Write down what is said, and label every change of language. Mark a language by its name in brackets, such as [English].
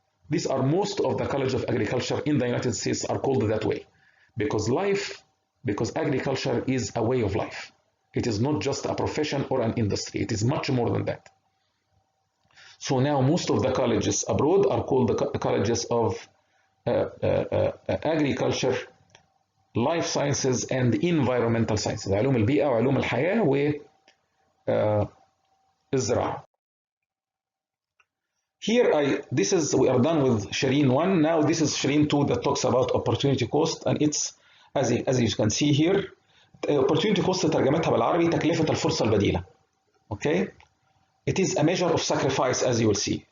[English] These are most of the colleges of agriculture in the United States are called that way because agriculture is a way of life. It is not just a profession or an industry. It is much more than that. So now most of the colleges abroad are called the colleges of agriculture, life sciences and environmental sciences. [Arabic] علوم البيئة وعلوم الحياة والزراعة. [English] Here we are done with Sherin 1. Now this is Sherin 2 that talks about opportunity cost, and it's as you can see here, opportunity cost [Arabic] ترجمتها بالعربي تكلفة الفرصة البديلة. [English] Okay? It is a measure of sacrifice, as you will see.